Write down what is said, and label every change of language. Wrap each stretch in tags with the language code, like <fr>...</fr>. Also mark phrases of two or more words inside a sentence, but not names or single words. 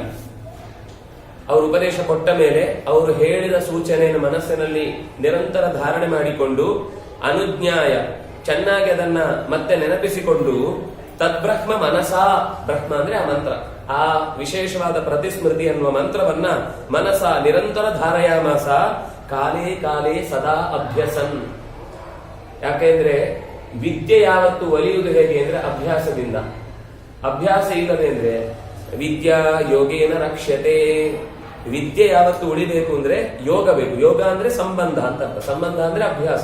<kn>ಅವರು ಉಪದೇಶ ಕೊಟ್ಟ ಮೇಲೆ ಅವರು ಹೇಳಿದ ಸೂಚನೆಯನ್ನು ಮನಸ್ಸಿನಲ್ಲಿ ನಿರಂತರ ಧಾರಣೆ ಮಾಡಿಕೊಂಡು ಅನುಜ್ಞಾಯ ಚೆನ್ನಾಗಿ ಅದನ್ನ ಮತ್ತೆ ನೆನಪಿಸಿಕೊಂಡು</kn> <sa>ತದ್ಬ್ರಹ್ಮ ಮನಸಾ,</sa> <kn>ಬ್ರಹ್ಮ ಅಂದ್ರೆ ಆ ಮಂತ್ರ, ಆ ವಿಶೇಷವಾದ ಪ್ರತಿಸ್ಮೃತಿ ಅನ್ನುವ ಮಂತ್ರವನ್ನ ಮನಸ ನಿರಂತರ</kn> <sa>ಧಾರಯಾಮಾಸ ಕಾಲೇ ಕಾಲೇ ಸದಾ ಅಭ್ಯಸನ್.</sa> <kn>ಯಾಕೆಂದ್ರೆ ವಿದ್ಯೆ ಯಾವತ್ತು ಒಲಿಯುವುದು ಹೇಗೆ ಅಂದ್ರೆ ಅಭ್ಯಾಸದಿಂದ. ಅಭ್ಯಾಸ ಇಲ್ಲದೆ ಅಂದ್ರೆ</kn> <sa>ವಿದ್ಯಾ ಯೋಗೇನ ರಕ್ಷ್ಯತೆ.</sa> <kn>ವಿದ್ಯೆ ಯಾವತ್ತು ಉಳಿಬೇಕು ಅಂದ್ರೆ ಯೋಗ ಬೇಕು. ಯೋಗ ಅಂದ್ರೆ ಸಂಬಂಧ ಅಂತ ಅರ್ಥ. ಸಂಬಂಧ ಅಂದ್ರೆ ಅಭ್ಯಾಸ.</kn>